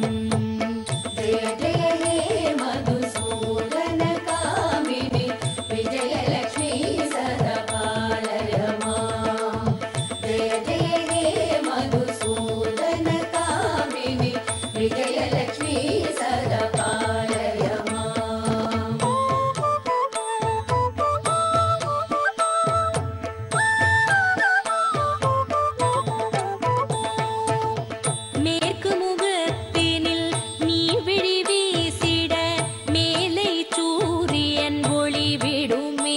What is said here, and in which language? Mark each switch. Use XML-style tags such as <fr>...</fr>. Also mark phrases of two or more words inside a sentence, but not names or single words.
<sa>जय जय हे मधुसूदन कामिनी विजयलक्ष्मी सदा पालय माम्. जय जय हे मधुसूदन कामिनी विजयलक्ष्मी सदा पालय माम्.</sa> <ta>மேற்கு முகத்தினில் நீ விழி வீசிட மேலை சூரியன் ஒளி விடுமே.</ta>